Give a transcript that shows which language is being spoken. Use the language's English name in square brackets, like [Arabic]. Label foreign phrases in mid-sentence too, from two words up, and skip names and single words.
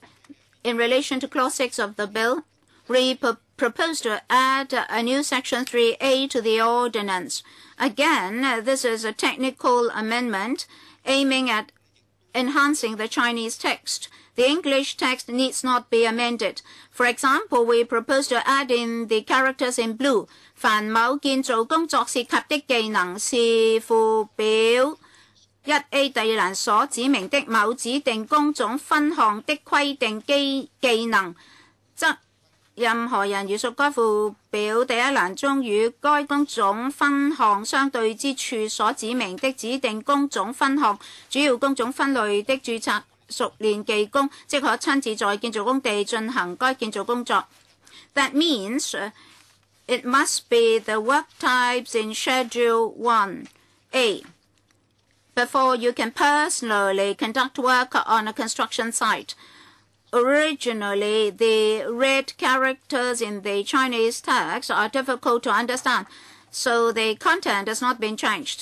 [English] In relation to Clause 6 of the bill, we propose to add a new Section 3A to the ordinance. Again, this is a technical amendment aiming at enhancing the Chinese text. The English text needs not be amended. For example, we propose to add in the characters in blue. [Cantonese] 凡某建造工作涉及的技能是附表 1A 第2欄所指明的某指定工種分項的規定技能，則任何人如屬該附表第一欄中與該工種分項相對之處所指明的指定工種分項主要工種分類的註冊熟練技工，即可親自在建造工地進行該建造工作。 [English] That means it must be the work types in Schedule 1A before you can personally conduct work on a construction site. Originally, the red characters in the Chinese text are difficult to understand, so the content has not been changed.